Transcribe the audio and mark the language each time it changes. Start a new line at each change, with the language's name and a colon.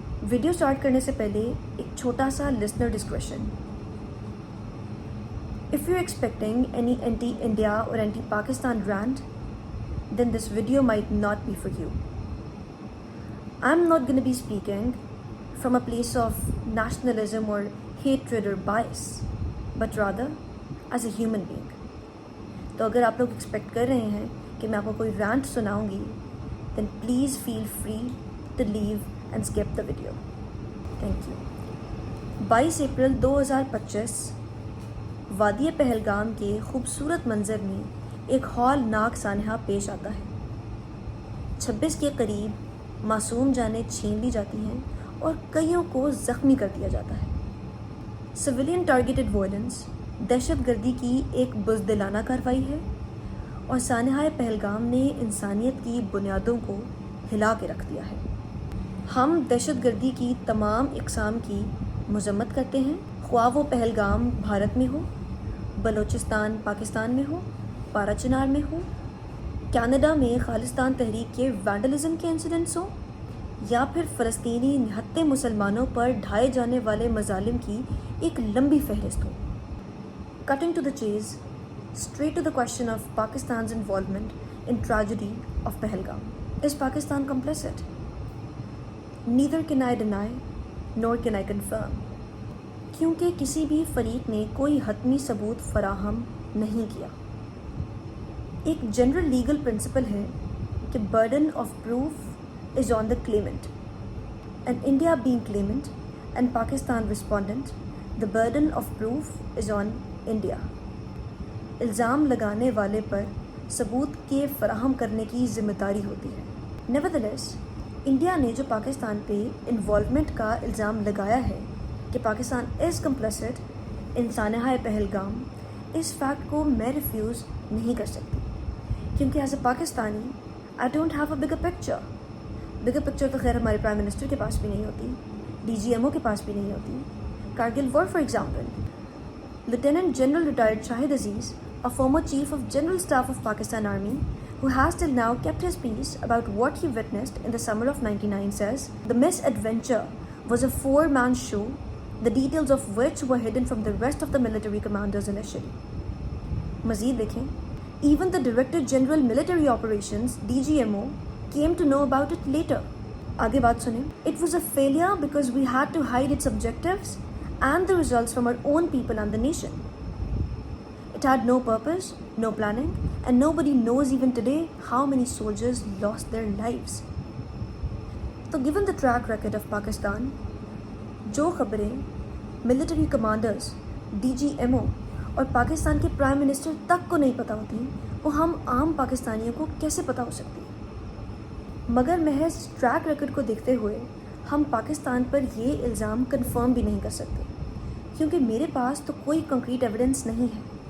Urdu: Video start کرنے سے پہلے ایک چھوٹا سا listener discretion.
English: If you're expecting any anti-India or anti-Pakistan rant, then this video might not be for you. I'm not going to be speaking from a place of nationalism or hatred or bias, but rather as a human being.
Urdu: تو اگر آپ لوگ expect کر رہے ہیں کہ میں آپ کو کوئی رانٹ سناؤں گی,
English: then please feel free to leave and skip the video. Thank you.
Urdu: 22 April 2025 وادی پہلگام کے خوبصورت منظر میں ایک ہولناک سانحہ پیش آتا ہے. 26 کے قریب معصوم جانیں چھین لی جاتی ہیں اور کئیوں کو زخمی کر دیا جاتا ہے. سویلین ٹارگیٹڈ وائلنس دہشت گردی کی ایک بزدلانہ کارروائی ہے اور سانحہ پہلگام نے انسانیت کی بنیادوں کو ہلا کے رکھ دیا ہے. ہم دہشت گردی کی تمام اقسام کی مذمت کرتے ہیں, خواہ وہ پہلگام بھارت میں ہو, بلوچستان پاکستان میں ہو, پارا چنار میں ہو, کینیڈا میں خالصتان تحریک کے وینڈلزم کے انسیڈنٹس ہوں, یا پھر فلسطینی نہتے مسلمانوں پر ڈھائے جانے والے مظالم کی ایک لمبی فہرست ہو.
English: Cutting to the chase, straight to the question of Pakistan's involvement in tragedy of Pahalgam. Is Pakistan complicit? Neither can I deny, nor can I confirm.
Urdu: کیونکہ کسی بھی فریق نے کوئی حتمی ثبوت فراہم نہیں کیا. ایک جنرل لیگل پرنسپل ہے کہ
English: burden of proof is on the claimant. And India being claimant and Pakistan respondent, the burden of proof is on India.
Urdu: الزام لگانے والے پر ثبوت کے فراہم کرنے کی ذمہ داری ہوتی ہے. نیورتھلیس انڈیا نے جو پاکستان پہ انوالومنٹ کا الزام لگایا ہے کہ
English: Pakistan is complicit
Urdu: ان سانحہ پہلگام, اس فیکٹ کو میں ریفیوز نہیں کر سکتی, کیونکہ
English: As a Pakistani I don't have a bigger picture.
Urdu: Bigger picture تو خیر ہمارے پرائم منسٹر کے پاس بھی نہیں ہوتی, ڈی جی ایم او کے پاس بھی نہیں ہوتی.
English: Kargil war for example, Lieutenant General retired Shahid Aziz, a former Chief of General Staff of Pakistan Army, who has till now kept his peace about what he witnessed in the summer of '99, says, "The misadventure was a four-man show, the details of which were hidden from the rest of the military commanders initially."
Urdu: Mazid dekhein,
English: even the Director General Military Operations, DGMO, came to know about it later.
Urdu: Aage baat sunein.
English: It was a failure because we had to hide its objectives and the results from our own people and the nation. It had no purpose, no planning, and nobody knows even today how many soldiers lost their lives. So given the track record of Pakistan,
Urdu: جو خبریں military commanders, D جی M O اور پاکستان کے prime minister تک کو نہیں پتہ ہوتی, وہ ہم عام پاکستانیوں کو کیسے پتہ ہو سکتی؟ مگر محض ٹریک ریکارڈ کو دیکھتے ہوئے ہم پاکستان پر یہ الزام کنفرم بھی نہیں کر سکتے, کیونکہ میرے پاس تو کوئی کنکریٹ ایویڈنس نہیں ہے.